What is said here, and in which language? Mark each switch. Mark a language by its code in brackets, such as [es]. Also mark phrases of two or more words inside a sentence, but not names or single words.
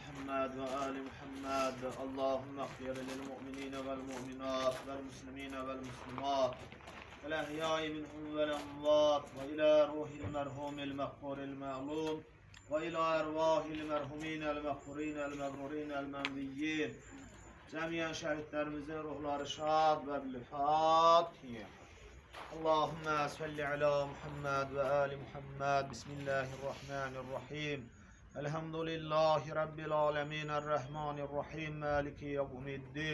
[ar] محمد وآل محمد. اللهم اغفر للمؤمنين والمؤمنات والمسلمين والمسلمات الأحياء منهم والأموات وإلى روح المرحوم المغفور المعلوم وإلى أرواح المرحومين المغفورين المبرورين المنويين [tr] cemiyen şehitlerimizin ruhları şad ve bil-Fatiha. [ar] اللهم صل على محمد وآل محمد. بسم الله الرحمن الرحيم. الحمد لله رب العالمين. الرحمن الرحيم. مالك يوم الدين.